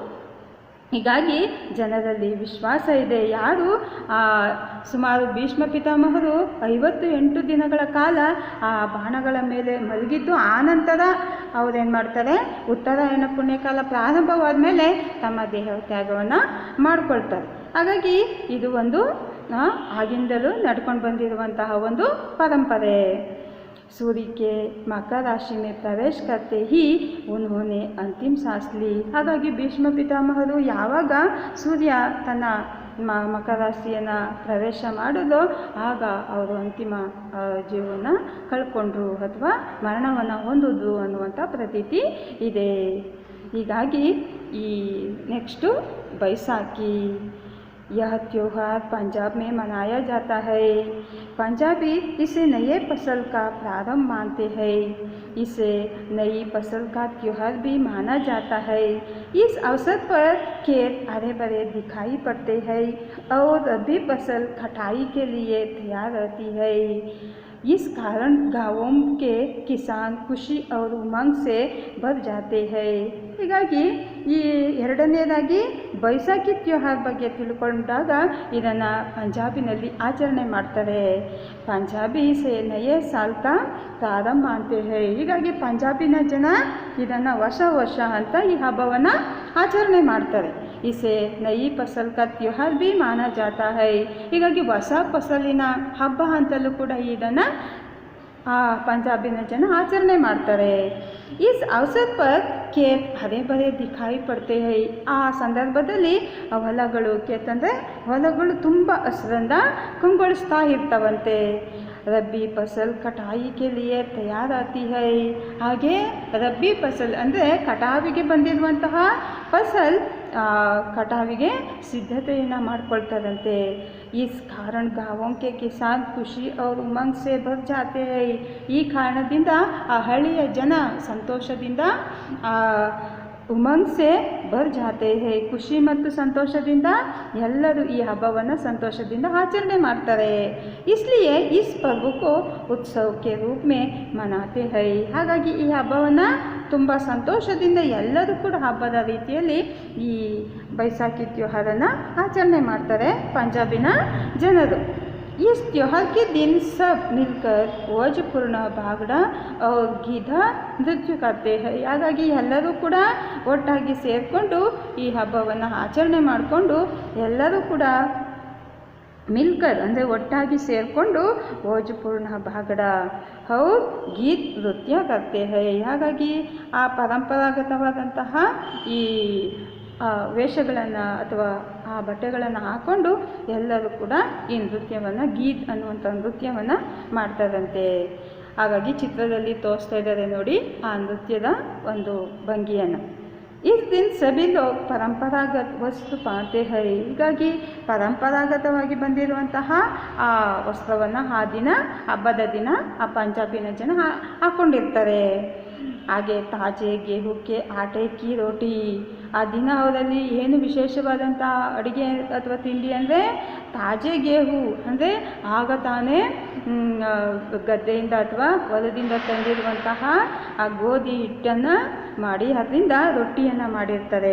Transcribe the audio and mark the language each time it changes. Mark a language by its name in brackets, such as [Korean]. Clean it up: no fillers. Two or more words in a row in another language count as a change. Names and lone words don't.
[Kannada] ಹೀಗಾಗಿ ಜನರಲ್ಲಿ ವಿಶ್ವಾಸ ಇದೆ ಯಾರು ಸುಮಾರು ಭೀಷ್ಮ ಪಿತಾಮಹರು 58 ದಿನಗಳ ಕಾಲ ಆ ಬಾಣಗಳ ಮೇಲೆ ಮಲಗಿದ್ದು ಆನಂತರ ಅವರೇನು ಮಾಡ್ತಾರೆ ಉತ್ತರಾಯಣ ಪುಣ್ಯಕಾಲ ಪ್ರಾರಂಭವಾದ ಮೇಲೆ ತಮ್ಮ ದೇಹ ತ್ಯಾಗವನ್ನು ಮಾಡಿಕೊಳ್ತಾರೆ। ಹಾಗಾಗಿ ಇದು ಒಂದು ಆಗಿಂದಲೂ ನಡ್ಕೊಂಡು ಬಂದಿರುವಂತಹ ಒಂದು ಪರಂಪರೆ। [Hindi] सूर्य के मकर राशि में प्रवेश करते ही उन्होंने अंतिम सांस ली। [Kannada] ಹಾಗಾಗಿ ಭೀಷ್ಮ ಪಿತಾಮಹರು ಯಾವಾಗ ಸೂರ್ಯ ತನ್ನ ಮಕರ ರಾಶಿಯನ್ನು ಪ್ರವೇಶ ಮಾಡಿದೋ ಆಗ ಅವರು ಅಂತಿಮ ಜೀವನ ಕಳ್ಕೊಂಡ್ರು ಅಥವಾ ಮರಣವನ್ನು ಹೊಂದಿದ್ರು ಅನ್ನುವಂಥ ಪ್ರತೀತಿ ಇದೆ। ಹೀಗಾಗಿ ಈ ನೆಕ್ಸ್ಟು बैसाखी। [Hindi] यह त्यौहार पंजाब में मनाया जाता है। पंजाबी इसे नए फसल का प्रारंभ मानते हैं। इसे नई फसल का त्यौहार भी माना जाता है। इस अवसर पर खेत हरे भरे दिखाई पड़ते हैं और रबी फसल कटाई के लिए तैयार रहती है। इस कारण गाँवों के किसान खुशी और उमंग से भर जाते हैं। [Kannada] ಹೀಗಾಗಿ ಈ ಎರಡನೇದಾಗಿ ಬೈಸಾಖಿ ತ್ಯೋಹಾರ್ ಬಗ್ಗೆ ತಿಳ್ಕೊಂಡಾಗ ಇದನ್ನು ಪಂಜಾಬಿನಲ್ಲಿ ಆಚರಣೆ ಮಾಡ್ತಾರೆ। [Hindi] पंजाबी से नये साल का प्रारंभ मानते है। [Kannada] ಹೀಗಾಗಿ ಪಂಜಾಬಿನ ಜನ ಇದನ್ನು ವರ್ಷ ಅಂತ ಈ ಹಬ್ಬವನ್ನು ಆಚರಣೆ ಮಾಡ್ತಾರೆ। [Hindi] इसे नयी फसल का त्योहार भी माना जाता है। [Kannada] ಹೀಗಾಗಿ ಹೊಸ ಫಸಲಿನ ಹಬ್ಬ ಅಂತಲೂ ಕೂಡ ಇದನ್ನು ಪಂಜಾಬಿನ ಜನ आचರಣೆ ಮಾಡ್ತಾರೆ। [Hindi] इस अवसर पर खेत हरे भरे दिखाई पड़ते हैं। [Kannada] ಆ ಸಂದರ್ಭದಲ್ಲಿ ಹೊಲಗಳು ಕೇತಂದರೆ ಹೊಲಗಳು ತುಂಬ ಹಸಿರಿಂದ ಕಂಗೊಳಿಸ್ತಾ ಇರ್ತವಂತೆ। [Hindi] रबी फसल कटाई के लिए तैयार आती है। [Kannada] ಹಾಗೆ [Hindi] रबी फसल [Kannada] ಅಂದರೆ ಕಟಾವಿಗೆ ಬಂದಿರುವಂತಹ ಫಸಲ್ ಕಟಾವಿಗೆ ಸಿದ್ಧತೆಯನ್ನು ಮಾಡ್ಕೊಳ್ತಾರಂತೆ। [Hindi] इस कारण गाँवों के किसान खुशी और उमंग से भर जाते हैं। [Kannada] ಈ ಕಾರಣದಿಂದ ಆ ಹಳ್ಳಿಯ ಜನ ಸಂತೋಷದಿಂದ [Hindi] उमंग से भर जाते है। [Kannada] ಖುಷಿ ಮತ್ತು ಸಂತೋಷದಿಂದ ಎಲ್ಲರೂ ಈ ಹಬ್ಬವನ್ನು ಸಂತೋಷದಿಂದ ಆಚರಣೆ ಮಾಡ್ತಾರೆ। [Hindi] इसलिए इस पर्व को उत्सव के रूप में मनाते हैं। [Kannada] ಹಾಗಾಗಿ ಈ ಹಬ್ಬವನ್ನು ತುಂಬ ಸಂತೋಷದಿಂದ ಎಲ್ಲರೂ ಕೂಡ ಹಬ್ಬದ ರೀತಿಯಲ್ಲಿ ಈ ಬೈಸಾಖಿ ತ್ಯೋಹಾರನ್ನು ಆಚರಣೆ ಮಾಡ್ತಾರೆ ಪಂಜಾಬಿನ ಜನರು। [Hindi] इस त्यौहार के दिन सब मिलकर वजपूर्ण भागड़ा और गीधा नृत्य करते हैं। [Kannada] ಹಾಗಾಗಿ ಎಲ್ಲರೂ ಕೂಡ ಒಟ್ಟಾಗಿ ಸೇರಿಕೊಂಡು ಈ ಹಬ್ಬವನ್ನು ಆಚರಣೆ ಮಾಡಿಕೊಂಡು ಎಲ್ಲರೂ ಕೂಡ ಮಿಲ್ಕರ್ ಅಂದರೆ ಒಟ್ಟಾಗಿ ಸೇರಿಕೊಂಡು [Hindi] वजपूर्ण भागड और गीत नृत्य करते हैं। [Kannada] ಹಾಗಾಗಿ ಆ ಪರಂಪರಾಗತವಾದಂತಹ ಈ ವೇಷಗಳನ್ನು ಅಥವಾ ಆ ಬಟ್ಟೆಗಳನ್ನು ಹಾಕ್ಕೊಂಡು ಎಲ್ಲರೂ ಕೂಡ ಈ ನೃತ್ಯವನ್ನು ಗೀತ್ ಅನ್ನುವಂಥ ನೃತ್ಯವನ್ನು ಮಾಡ್ತಾರಂತೆ। ಹಾಗಾಗಿ ಚಿತ್ರದಲ್ಲಿ ತೋರಿಸ್ತಾ ಇದ್ದಾರೆ ನೋಡಿ ಆ ನೃತ್ಯದ ಒಂದು ಭಂಗಿಯನ್ನು। [Hindi] इस दिन सभी लोग परंपरागत वस्तु पहनते है. [Kannada] ಹೀಗಾಗಿ ಪರಂಪರಾಗತವಾಗಿ ಬಂದಿರುವಂತಹ ಆ ವಸ್ತ್ರವನ್ನು ಆ ದಿನ ಹಬ್ಬದ ದಿನ ಆ ಪಂಜಾಬಿನ ಜನ ಹಾಕ್ಕೊಂಡಿರ್ತಾರೆ. [Hindi] ಹಾಗೆ ताजे गेहूके आटे की रोटी. [Kannada] ಆ ದಿನ ಅವರಲ್ಲಿ ಏನು ವಿಶೇಷವಾದಂಥ ಅಡುಗೆ ಅಥವಾ ತಿಂಡಿ ಅಂದರೆ [Hindi] ताजे गेहूँ [Kannada] ಅಂದರೆ ಆಗ ತಾನೇ ಗದ್ದೆಯಿಂದ ಅಥವಾ ಹೊಲದಿಂದ ತಂದಿರುವಂತಹ ಆ ಗೋಧಿ ಹಿಟ್ಟನ್ನು ಮಾಡಿ ಅದರಿಂದ ರೊಟ್ಟಿಯನ್ನು ಮಾಡಿರ್ತಾರೆ.